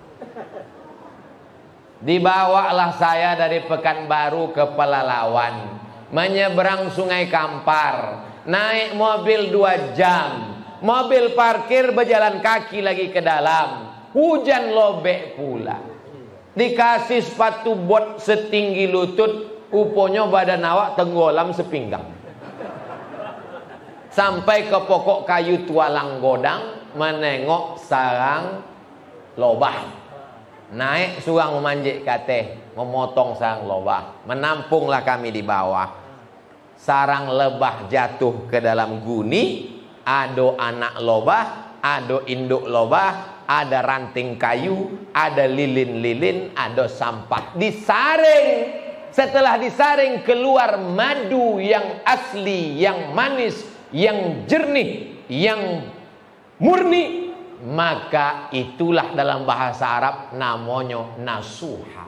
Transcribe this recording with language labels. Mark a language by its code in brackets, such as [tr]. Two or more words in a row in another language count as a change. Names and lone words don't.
[id] Dibawalah saya dari Pekanbaru ke Pelalawan, menyeberang Sungai Kampar, naik mobil 2 jam, mobil parkir, berjalan kaki lagi ke dalam. Hujan lobek pula. Dikasih sepatu bot setinggi lutut, [min] uponya badan awak tenggolam sepinggang. Sampai ke pokok kayu tualang godang, menengok sarang lobah. Naik surang memanjik kateh, memotong sarang lobah. [id] Menampunglah kami di bawah. [min] Sarang lebah jatuh ke dalam guni, ado anak lobah, ado induk lobah, [id] ada ranting kayu, ada lilin-lilin, ada sampah. Disaring. Setelah disaring keluar madu yang asli, yang manis, yang jernih, yang murni. Maka itulah dalam bahasa Arab namanya nasuha.